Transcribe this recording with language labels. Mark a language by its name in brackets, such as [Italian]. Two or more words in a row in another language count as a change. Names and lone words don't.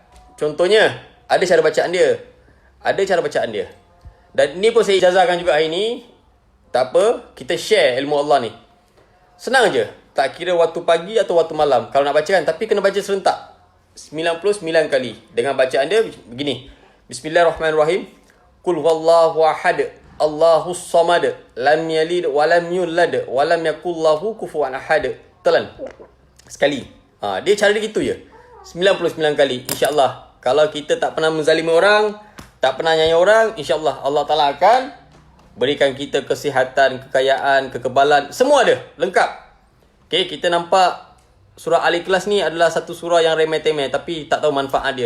[Malay] Contohnya, ada cara bacaan dia. Dan ni pun saya ijazahkan juga hari ni. Tak apa, kita share ilmu Allah ni. Senang je. Tak kira waktu pagi atau waktu malam. Kalau nak baca kan, tapi kena baca serentak. 99 kali. Dengan bacaan dia begini. Bismillahirrahmanirrahim. [Arabic] قل هو الله أحد الله الصمد. لم يلد ولم يولد ولم يكن له كفوا أحد. Telan. [Malay] Sekali. Dia cara dia gitu je. 99 kali. InsyaAllah. Kalau kita tak pernah menzalimi orang, tak pernah nyanyi orang, insyaAllah Allah Ta'ala akan berikan kita kesihatan, kekayaan, kekebalan. Semua ada. Lengkap. Okay, kita nampak surah Al-Ikhlas ni adalah satu surah yang remeh-temeh, tapi tak tahu manfaat dia.